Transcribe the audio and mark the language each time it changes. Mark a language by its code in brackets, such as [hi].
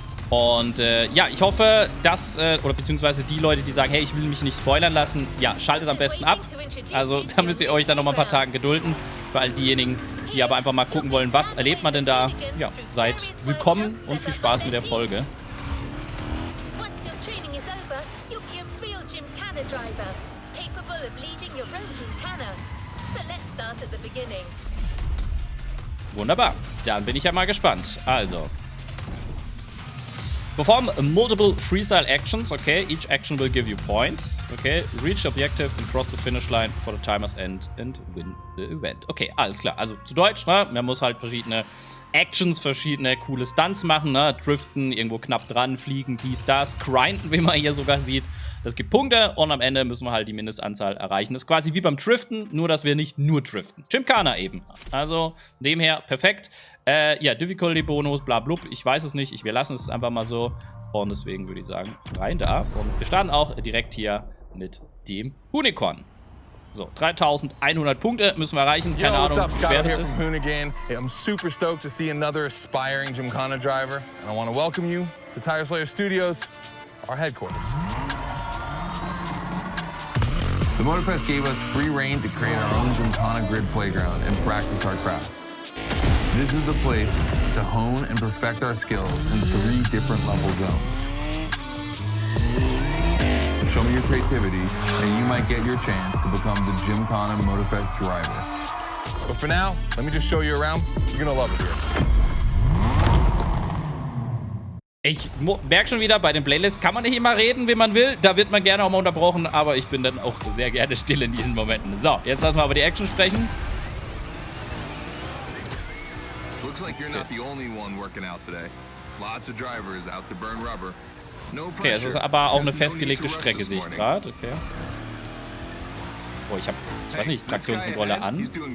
[de] Und ja, ich hoffe, dass, oder beziehungsweise die Leute, die sagen, hey, ich will mich nicht spoilern lassen, ja, schaltet am besten ab. Also da müsst ihr euch dann noch mal ein paar Tage gedulden. Für all diejenigen, die aber einfach mal gucken wollen, was erlebt man denn da. Ja, seid willkommen und viel Spaß mit der Folge. [en] Once your training is over, you'll be a real Gymkhana driver, capable of leading your own Gymkhana. But let's start at the beginning. [de] Wunderbar, dann bin ich ja mal gespannt. Also. [en] Perform multiple freestyle actions, okay. Each action will give you points, okay. Reach the objective and cross the finish line for the timer's end and win the event. [de] Okay, alles klar. Also zu Deutsch, ne? Man muss halt verschiedene Actions, verschiedene coole Stunts machen, ne? Driften, irgendwo knapp dran, fliegen, dies, das, grinden, wie man hier sogar sieht. Das gibt Punkte und am Ende müssen wir halt die Mindestanzahl erreichen. Das ist quasi wie beim Driften, nur dass wir nicht nur driften. Gymkhana eben. Also, dem her perfekt. Ja, Difficulty-Bonus, bla blub, ich weiß es nicht. Wir lassen es einfach mal so. Und deswegen würde ich sagen, rein da. Und wir starten auch direkt hier mit dem Hoonigan. So, 3100 Punkte müssen wir erreichen. Keine Ahnung, wie schwer das ist. Hoonigan. [en] Hey, I'm super stoked to see another aspiring Gymkhana driver. And I want to welcome you to Tire Slayer Studios, our headquarters. The Motorfest gave us free reign to create our own Gymkhana grid playground and practice our craft. This is the place to hone and perfect our skills in 3 different level zones. Show me your creativity, and you might get your chance to become the Gymkhana Motorfest driver. But for now, let me just show you around. You're gonna love it here. [de] Ich merke schon wieder, bei den Playlists kann man nicht immer reden, wie man will. Da wird man gerne auch mal unterbrochen, aber ich bin dann auch sehr gerne still in diesen Momenten. So, jetzt lassen wir aber die Action sprechen. [en] Looks like you're not the only one working out today. Lots of drivers out to burn rubber. No pressure. [de] Okay, es ist aber auch eine festgelegte Strecke, sehe ich gerade. Okay. Oh, ich weiß nicht, Traktionskontrolle an.